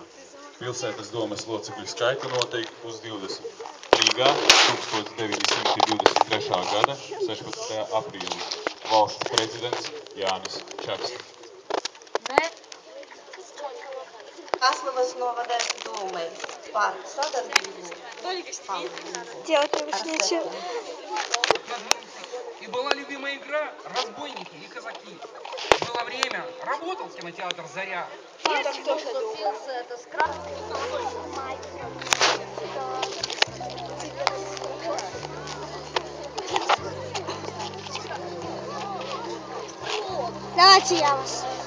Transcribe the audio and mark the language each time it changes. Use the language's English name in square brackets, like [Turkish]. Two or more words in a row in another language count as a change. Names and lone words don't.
[Latvian] Pilsētas domes locekļu skaitu noteikti uz 20. Rīgā 1923. gada 16. aprīlī. Valsts prezidents Jānis Čakste. Kraslavas novada Думой par sadarbību. [Russian] Делать больше нечего. И была любимая игра «Разбойники и казаки». Было время, работал кинотеатр «Заря». Давайте я вас.